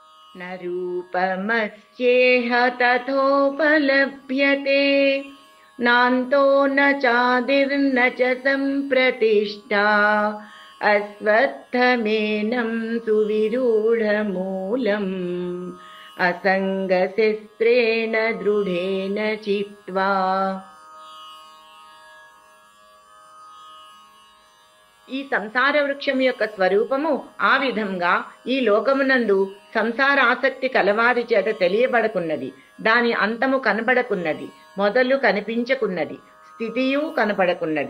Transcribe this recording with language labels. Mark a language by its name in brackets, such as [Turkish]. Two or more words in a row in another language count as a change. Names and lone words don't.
[Sanskrit] न रूपमस्येह तथोपलभ्यते नान्तो न चादिर्न च सम्प्रतिष्ठा अश्वत्थमेनं सुविरूढमूलम् असङ्गशस्त्रेण दृढेन चित्वा। [Telugu] ఈ సంసార వృక్షం యొక్క స్వరూపము ఆ విధంగా ఈ లోకమునందు సంసార ఆసక్తి కలవారి చేత తెలియబడకున్నది. దాని అంతము కనబడకున్నది, మొదలు కనిపించకున్నది, స్థితియు కనపడకున్నది.